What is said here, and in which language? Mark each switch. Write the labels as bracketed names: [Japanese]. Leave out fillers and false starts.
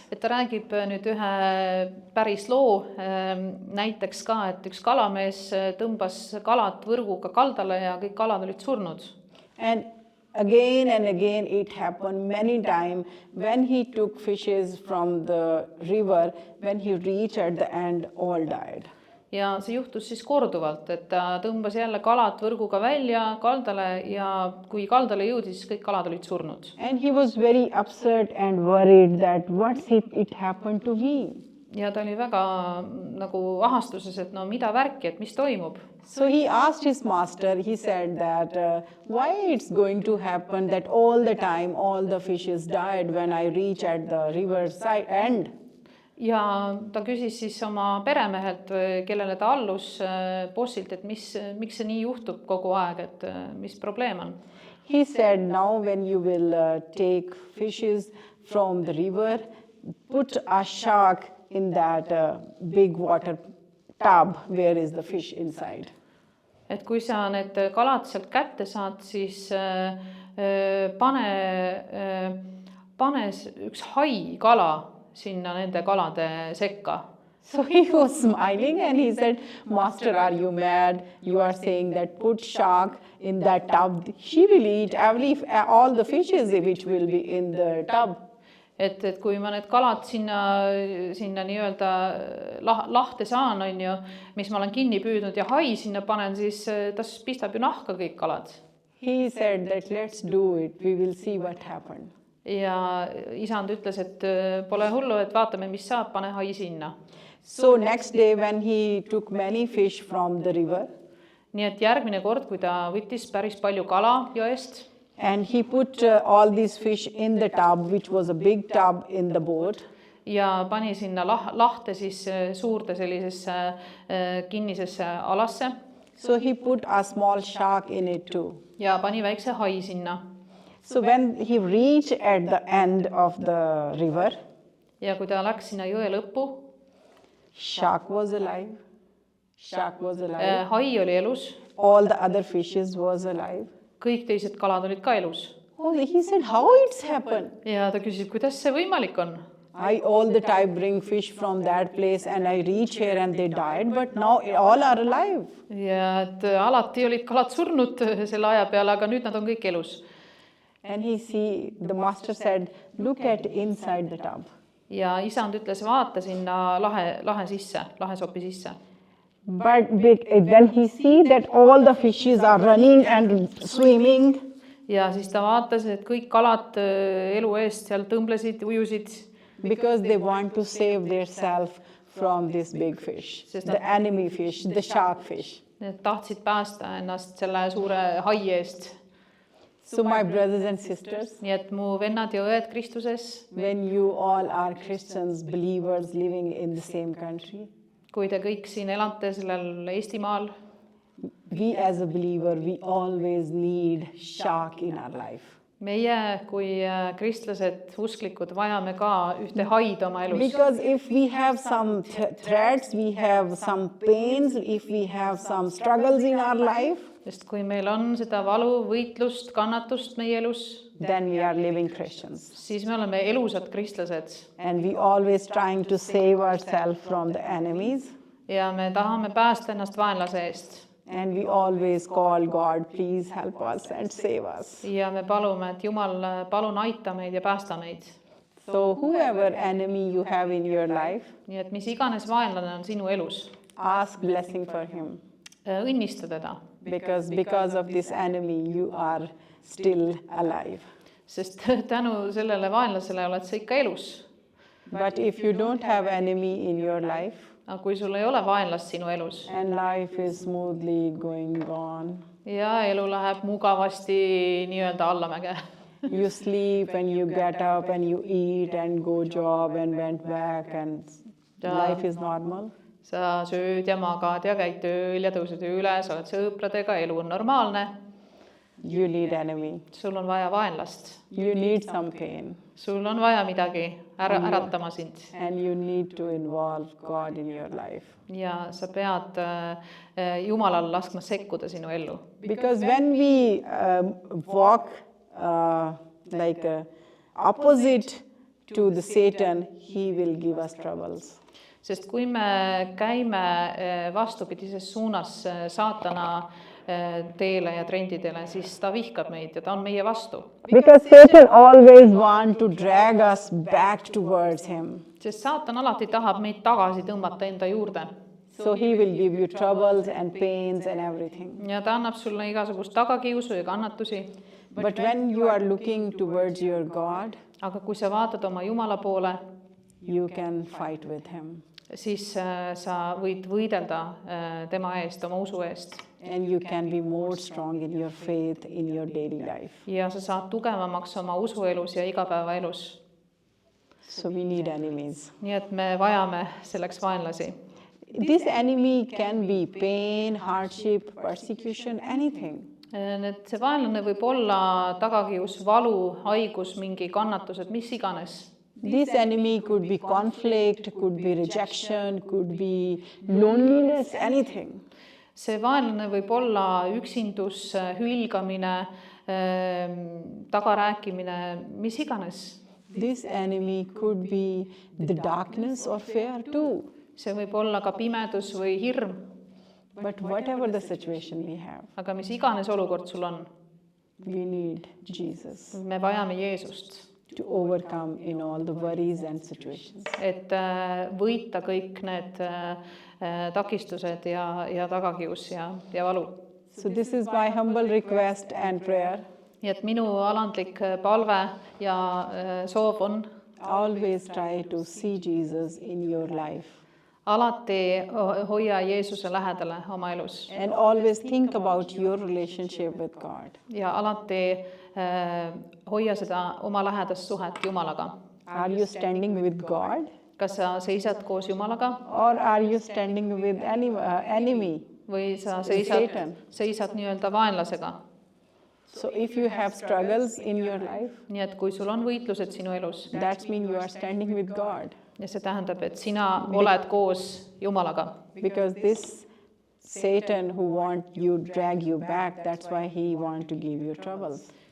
[Estonian] Et ta räägib nüüd ühe päris loo, näiteks ka, et üks kalamees tõmbas kalad võrguga kaldale ja kõik kalad olid surnud. [English] And again it happened many times when he took fishes from the river, when he reached at the end, all died. [Estonian] Ja see juhtus siis korduvalt, et ta tõmbas jälle kalad võrguga välja kaldale ja kui kaldale jõudis, kõik kalad olid surnud. [English] And he was very upset and worried that what's it happened to me. [Estonian] Ja ta oli väga nagu ahastuses, et no mida värki, et mis toimub. [English] So he asked his master, he said that why it's going to happen that all the time all the fishes died when I reach at the river side end. [Estonian] Ja ta küsis siis oma peremehelt, kellele ta allus, bossilt, et miks see nii juhtub kogu aeg, et mis probleem on. [English] He said, now when you will take fishes from the river, put a shark in that big water tub where is the fish inside. [Estonian] Et kui sa need kalad sealt kätte saad, siis pane üks hai kala sinna nende kalade sekka. [English] So he was smiling and he said, Master, are you mad? You are saying that put shark in that tub. She will eat all the fishes which will be in the tub. [Estonian] et kui ma need kalad sinna nii-öelda lahte saan, on ju, mis ma olen kinni püüdnud ja hai sinna panen, siis ta pistab ju nahka kõik kalad. [English] He said that let's do it, we will see what happened. [Estonian] Ja isand ütles, et pole hullu, et vaatame, mis saab, pane hai sinna. [English] So next day when he took many fish from the river, [Estonian] nii et järgmine kord, kui ta võttis päris palju kala jõest, [English] and he put all these fish in the tub, which was a big tub in the boat. [Estonian] Ja pani sinna lahte siis suurde sellisesse kinnisesse alasse. [English] So he put a small shark in it too. [Estonian] Ja pani väikse hai sinna. [English] So when he reached at the end of the river, [Estonian] ja kui ta läks sinna jõe lõppu, [English] shark was alive. Shark was alive. [Estonian] Hai oli elus. [English] All the other fishes was alive. [Estonian] Kõik teised kalad olid ka elus. [English] Oh, he said, how it's happened? [Estonian] Ja ta küsib, kuidas see võimalik on? [English] I all the time bring fish from that place and I reach here and they died, but now all are alive. [Estonian] Ja et alati olid kalad surnud selle aja peale, aga nüüd nad on kõik elus. [English] And the master said, look at inside the tub. [Estonian] Ja isand ütles, vaata sinna lahe sisse, lahesopi sisse. [English] But when he see that all the fishes are running and swimming, [Estonian] ja siis ta vaatas, et kõik kalad elu eest seal tõmblesid, ujusid. [English] Because they want to save themselves from this big fish, the enemy fish, the shark fish. [Estonian] Need tahtsid päästa ennast selle suure hai eest. [English] So my brothers and sisters, [Estonian] nii et mu vennad ja õed Kristuses, [English] when you all are Christians, believers living in the same country, [Estonian] kui te kõik siin elate sellel Eestimaal, [English] we as a believer, we always need shark in our life. [Estonian] Meie kui kristlased, usklikud, vajame ka ühte haid oma elus. [English] Because if we have some threats, we have some pains, if we have some struggles in our life, [Estonian] sest kui meil on seda valu, võitlust, kannatust meie elus, [English] then we are living Christians. [Estonian] Siis me oleme elusad kristlased. [English] And we always trying to save ourselves from the enemies. [Estonian] Ja me tahame päästa ennast vaenlase eest. [English] And we always call God, please help us and save us. [Estonian] Ja me palume, et Jumal, palun aita meid ja päästa meid. [English] So whoever enemy you have in your life, [Estonian] nii et mis iganes vaenlane on sinu elus, [English] ask blessing for him. [Estonian] Õnnista teda. [English] Because of this enemy you are still alive. [Estonian] Sest tänu sellele vaenlasele oled sa ikka elus. [English] But if you don't have enemy in your life, [Estonian] aga kui sul ei ole vaenlast sinu elus, [English] and life is smoothly going on, [Estonian] ja elu läheb mugavasti nii-öelda allamäge, [English] you sleep and you get up and you eat and go job and went back and life is normal. [Estonian] Sa sööd ja magad ja käid tööl ja tõused üles, oled sõpradega, elu on normaalne. [English] You need enemy. [Estonian] Sul on vaja vaenlast. [English] You need some pain. [Estonian] Sul on vaja midagi äratama sind. [English] And you need to involve God in your life. [Estonian] Ja sa pead Jumalal laskma sekkuda sinu ellu. [English] Because when we walk like opposite to the Satan, he will give us troubles. [Estonian] Sest kui me käime vastupidises suunas saatana teele ja trendidele, siis ta vihkab meid ja ta on meie vastu. [English] Because Satan always want to drag us back towards him. [Estonian] Sest saatan alati tahab meid tagasi tõmmata enda juurde. [English] So he will give you troubles and pains and everything. [Estonian] Ja ta annab sulle igasugust tagakiusu ja kannatusi. [English] But when you are looking towards your God, [Estonian] aga kui sa vaatad oma Jumala poole, [English] you can fight with him. [Estonian] Siis sa võid võidelda tema eest, oma usu eest. [English] And you can be more strong in your faith in your daily life. [Estonian] Ja sa saad tugevamaks oma usuelus ja igapäevaelus. [English] So we need enemies. [Estonian] Nii et me vajame selleks vaenlasi. [English] This enemy can be pain, hardship, persecution, anything. [Estonian] See vaenlane võib olla tagakius, valu, haigus, mingi kannatused, mis iganes. [English] This enemy could be conflict, could be rejection, could be loneliness, anything. [Estonian] See vaenlane võib olla üksindus, hülgamine, tagarääkimine, mis iganes. [English] This enemy could be the darkness or fear too. [Estonian] See võib olla ka pimedus või hirm. [English] But whatever the situation we have, [Estonian] aga mis iganes olukord sul on, [English] we need Jesus. [Estonian] Me vajame Jeesust. [English] to overcome in all the worries and situations. [Estonian] et võita kõik need takistused ja tagakius ja valu. [English] So this is my humble request and prayer. [Estonian] nii et minu alandlik palve ja soov on [English] Always try to see Jesus in your life. [Estonian] alati hoia Jeesuse lähedale oma elus [English] And always think about your relationship with God. [Estonian] ja alati hoia seda oma lähedast suhet Jumalaga. [English] Are you standing with God [Estonian] kas sa seisad koos Jumalaga [English] or are you standing with enemy? [Estonian] või sa [English] Satan. [Estonian] seisad nii-öelda vaenlasega? [English] So if you have struggles in your life, [Estonian] nii et kui sul on võitlused sinu elus [English] that means you are standing with God. [Estonian] ja see tähendab, et sina oled koos Jumalaga. [English] Because this Satan who want you drag you back, that's why he want to give you troubles.